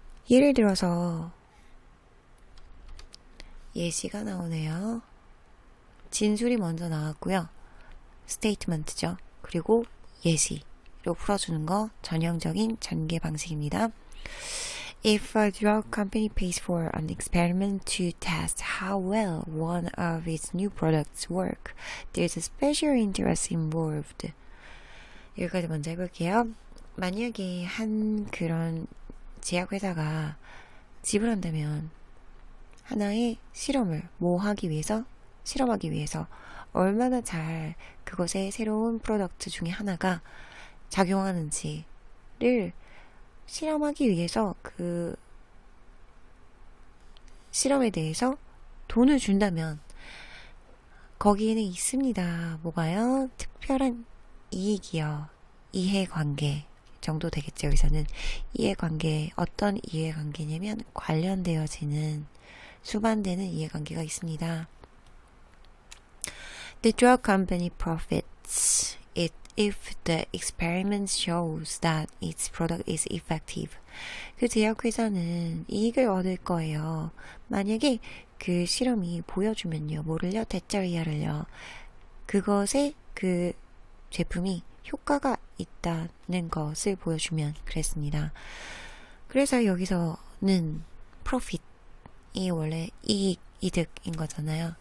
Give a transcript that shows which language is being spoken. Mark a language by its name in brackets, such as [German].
[Korean] 예를 들어서 예시가 나오네요. 진술이 먼저 나왔고요. 스테이트먼트죠. 그리고 예시로 풀어주는 거 전형적인 전개 방식입니다. [English] If a drug company pays for an experiment to test how well one of its new products work, there's a special interest involved. [Korean] 여기까지 먼저 해볼게요. 만약에 한 그런 제약회사가 지불한다면 하나의 실험을 실험하기 위해서 얼마나 잘 그것의 새로운 프로덕트 중에 하나가 작용하는지를 실험하기 위해서 그 실험에 대해서 돈을 준다면 거기에는 있습니다. 뭐가요? 특별한 이익이요. 이해관계 정도 되겠죠. 여기서는 이해관계, 어떤 이해관계냐면 관련되어지는 수반되는 이해관계가 있습니다. [English] The drug company profits if the experiment shows that its product is effective. [Korean] 그 제약회사는 이익을 얻을 거예요. 만약에 그 실험이 보여주면요. 뭐를요? 대짜리야를요. 그것에 그 제품이 효과가 있다는 것을 보여주면 그랬습니다. 그래서 여기서는 profit이 원래 이득인 거잖아요.